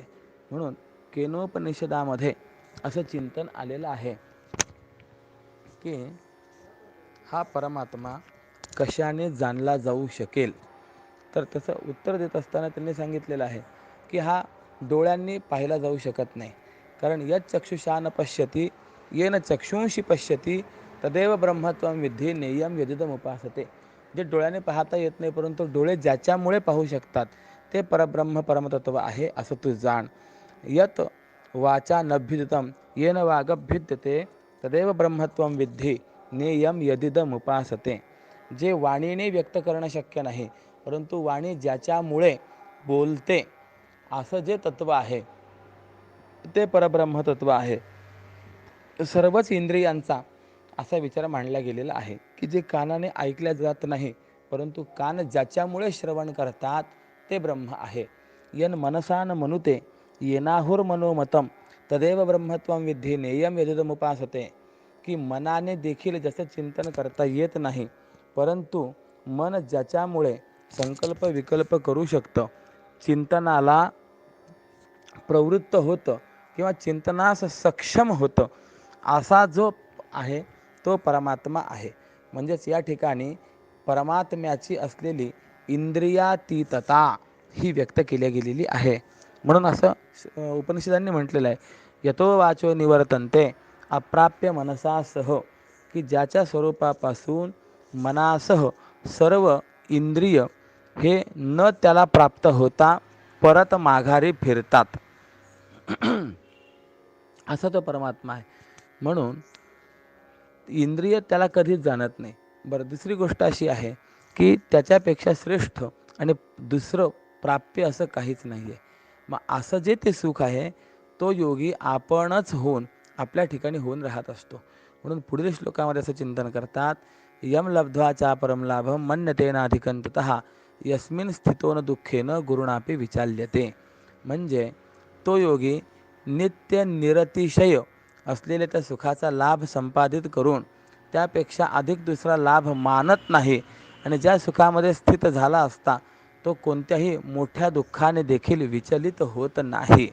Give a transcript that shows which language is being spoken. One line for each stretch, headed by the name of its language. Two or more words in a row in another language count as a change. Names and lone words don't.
Marathi: म्हणून केनोपनिषदामध्ये असं चिंतन आलेलं आहे की हा परमात्मा कशाने जाणला जाऊ शकेल. तर त्याचं उत्तर देत असताना त्यांनी सांगितलेलं आहे की हा डोळ्यांनी पाहिला जाऊ शकत नाही, कारण
Sanskrit: यत् चक्षुषा न पश्यति येन चक्षुंशी पश्यति तदेव ब्रह्मत्वं विद्धी नेयम यदिदम उपासते.
Marathi: जे डोळ्याने पाहता येत नाही परंतु डोळे ज्याच्यामुळे पाहू शकतात ते परब्रह्म परमतत्व आहे असं तू जाण.
Sanskrit: यत वाचा नभ्युदितं येन वागभ्युद्यते तदेव ब्रह्मत्वं विद्धी नेयम यदिदम उपासते.
Marathi: जे वाणीने व्यक्त करणं शक्य नाही परंतु वाणी ज्याच्यामुळे बोलते असं जे तत्व आहे ते परब्रह्म तत्व आहे. सर्वच इंद्रियांचा असा विचार मांडला गेलेला आहे की जे कानाने ऐकल्या जात नाही परंतु कान ज्याच्यामुळे श्रवण करतात ते ब्रह्म आहे.
Sanskrit: यन मनसा न मनुते येनाहुर मनोमतम तदेव ब्रह्मत्वं विद्धी नेयम यदिदमुपासते.
Marathi: की मनाने देखील जसं चिंतन करता येत नाही परंतु मन ज्याच्यामुळे संकल्प विकल्प करू शकतं, चिंतनाला प्रवृत्त होतं किंवा चिंतनास सक्षम होतं, असा जो आहे तो परमात्मा आहे. म्हणजेच या ठिकाणी परमात्म्याची असलेली इंद्रियातीतता ही व्यक्त केली गेलेली आहे. म्हणून असं उपनिषदांनी म्हटलेलं आहे
Sanskrit: यतो वाचो निवर्तन्ते अप्राप्य मनसासह,
Marathi: की ज्याच्या स्वरूपापासून मनासह सर्व इंद्रिय हे न त्याला प्राप्त होता परत माघारी फिरतात असा तो परमात्मा आहे. म्हणून इंद्रिय त्याला कधीच जाणत नाही. बरं, दुसरी गोष्ट अशी आहे की त्याच्यापेक्षा श्रेष्ठ आणि दुसरं प्राप्य असं काहीच नाही आहे. मग असं जे ते सुख आहे तो योगी आपणच होऊन आपल्या ठिकाणी होऊन राहत असतो. म्हणून पुढील श्लोकामध्ये असं चिंतन करतात
Sanskrit: यम लब्ध्वा परम लाभम मन्यतेनाधिकंततः यस्मिन् स्थितो न दुःखेन गुरुणापि विचाल्यते.
Marathi: म्हणजे तो योगी नित्य निरतिशय असलेल्या त्या सुखाचा लाभ संपादित करून त्यापेक्षा अधिक दुसरा लाभ मानत नाही आणि ज्या सुखामध्ये स्थित झाला असता तो कोणत्याही मोठ्या दुःखाने देखील विचलित होत नाही.